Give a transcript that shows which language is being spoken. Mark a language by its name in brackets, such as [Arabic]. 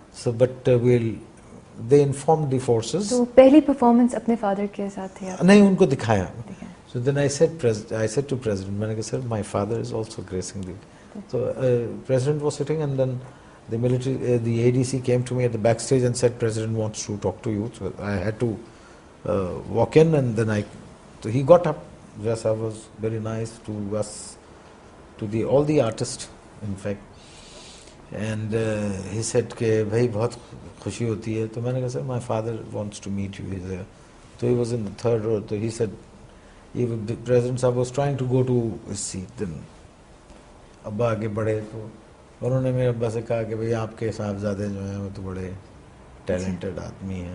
[English] So, but they informed the forces. [Urdu] تو پہلی performance اپنے فادر کے ساتھ تھی آپ؟ نہیں ان کو دکھایا. [English] So then I said to President, [Urdu] میں نے کہا [English] sir, my father is also gracing the. So President was sitting and then the military, the ADC came to me at the backstage and said, President wants to talk to you. So I had to walk in and then so he got up. Jasa was very nice to us, to all the artists in fact. And he said [Urdu] کہ بھائی بہت خوشی ہوتی ہے. تو میں نے کہا [English] sir, my father wants to meet you. He's there. So he was in the third row. So he said, the President Sahab was trying to go to his seat. [Urdu] Then ابا آگے بڑھے تو انہوں نے میرے ابا سے کہا کہ بھئی آپ کے صاحبزادے جو ہیں وہ تو بڑے ٹیلنٹڈ آدمی ہیں.